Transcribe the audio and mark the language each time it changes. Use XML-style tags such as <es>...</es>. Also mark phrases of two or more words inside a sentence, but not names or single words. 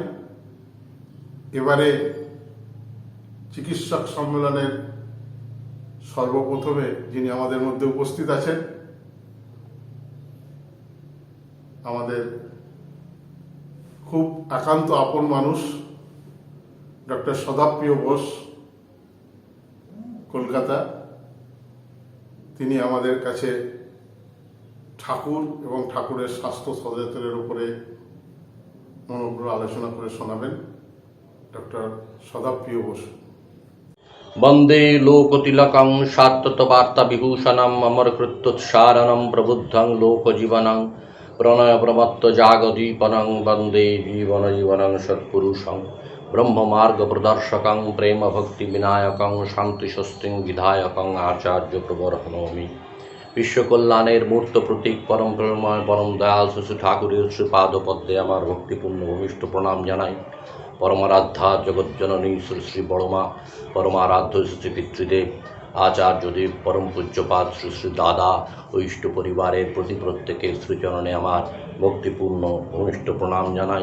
<bn>এবারে চিকিৎসক সম্মেলনের সর্বপ্রথমে যিনি আমাদের মধ্যে উপস্থিত আছেন, আমাদের খুব একান্ত আপন মানুষ ডক্টর সদাপ্রিয় বোস, কলকাতা। তিনি আমাদের কাছে ঠাকুর এবং ঠাকুরের স্বাস্থ্য সচেতনের উপরে মনোগ্র আলোচনা করে শোনাবেন। ডক্টর সদাপ্রিয় বোস।</bn> <sa>वंदे लोकतिलकं शाश्वतवार्ताविभूषणम् अमरकृत्योत्सारणं प्रबुद्धं लोकजीवनं प्रणयप्रमत्तजागदीपनं वन्दे जीवनजीवनं सत्पुरुषं ब्रह्ममार्गप्रदर्शकं प्रेमभक्तिविनायकं शान्तिस्वस्तिं विधायकं आचार्यप्रवर्तनोमि।</sa> <bn>বিশ্বকল্যাণের মূর্ত প্রতীক পরম প্রেমময় পরম দয়াল শিশু ঠাকুরের শ্রীপাদপদ্মে আমার ভক্তিপূর্ণ ভূমিষ্ঠ প্রণাম জানাই। পরমারাধ্যা জগজ্জননী শ্রী শ্রী বড়মা, পরমারাধ্য শ্রী পিতৃদেব, আচার্যদেব, পরম পূজ্যপাদ শ্রী শ্রী দাদা ও ইষ্ট পরিবারের প্রতি প্রত্যেকের শ্রীচরণে আমার ভক্তিপূর্ণ ঘনিষ্ঠ প্রণাম জানাই।</bn>